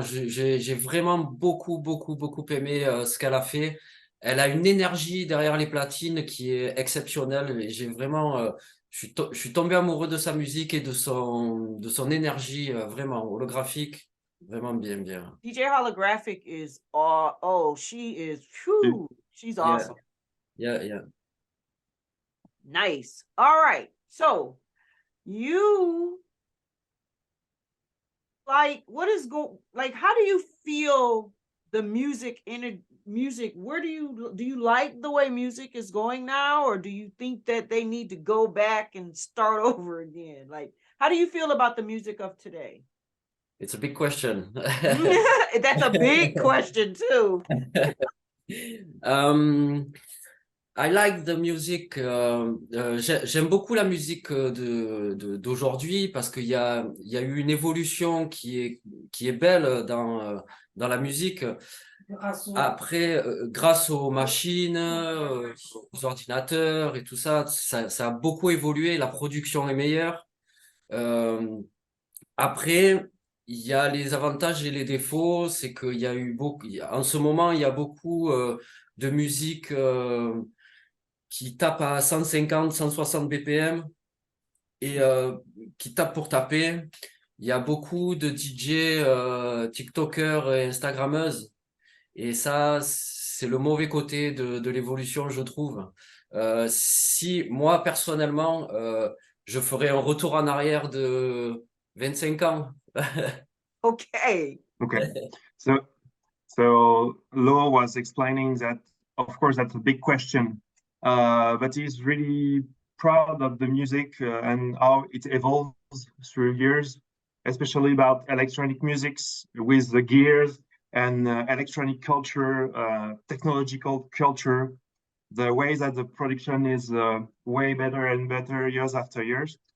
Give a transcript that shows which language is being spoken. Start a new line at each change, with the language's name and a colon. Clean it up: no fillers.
French: J'ai vraiment beaucoup aimé ce qu'elle a fait. Elle a une énergie derrière les platines qui est exceptionnelle. Et j'ai vraiment, je suis tombé amoureux de sa musique et de son énergie vraiment holographique. Vraiment bien.
English: DJ Holographic is she is whew, she's awesome. Yeah. Nice. All right. So you what is how do you feel the music where do you like the way music is going now, or do you think that they need to go back and start over again? Like, how do you feel about the music of today? It's a big question. That's a big question too. I like the music.
French: J'aime beaucoup la musique d'aujourd'hui parce qu'il y a eu une évolution qui est belle dans la musique. Après, grâce aux machines, aux ordinateurs et tout ça, ça a beaucoup évolué. La production est meilleure. Après, il y a les avantages et les défauts. C'est qu'il y a eu beaucoup. En ce moment, il y a beaucoup de musique qui tape à 150, 160 BPM et qui tape pour taper. Il y a beaucoup de DJ, TikTokers et Instagrammeuses. Et ça, c'est le mauvais côté de l'évolution, je trouve. Si moi, personnellement, je ferais un retour en arrière de 25 ans.
English: Okay. Okay. So Lö was explaining that, of course, that's a big question, but he's really proud of the music and how it evolves through years, especially about electronic musics with the gears and electronic culture, technological culture, the way that the production is way better and better years after years.